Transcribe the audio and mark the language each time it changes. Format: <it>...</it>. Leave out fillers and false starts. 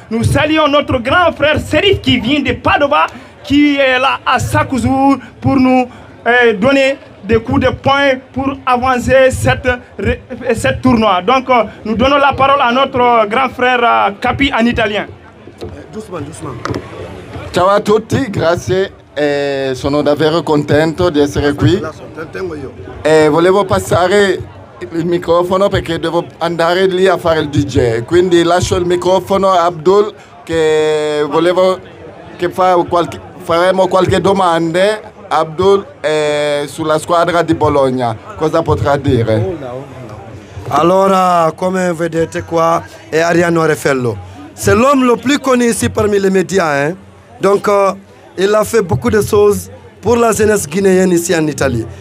<fr>Nous saluons notre grand frère Serif qui vient de Padova, qui est là à Sakouzour pour nous donner des coups de poing pour avancer cette tournoi. Donc, nous donnons la parole à notre grand frère Capi en italien. Doucement, doucement.</fr> <it>Ciao a tutti, grazie. Sono davvero contento di essere qui. Volevo passare il microfono perché devo andare lì a fare il DJ. Quindi lascio il microfono a Abdul che volevo che faremo qualche domande. Abdul sulla squadra di Bologna. Cosa potrà dire? Allora, come vedete qua, è Ariano Refello.</it> <fr>C'est l'homme le plus connu ici parmi les médias. Hein? Donc, il a fait beaucoup de choses pour la jeunesse guinéenne ici en Italie.</fr>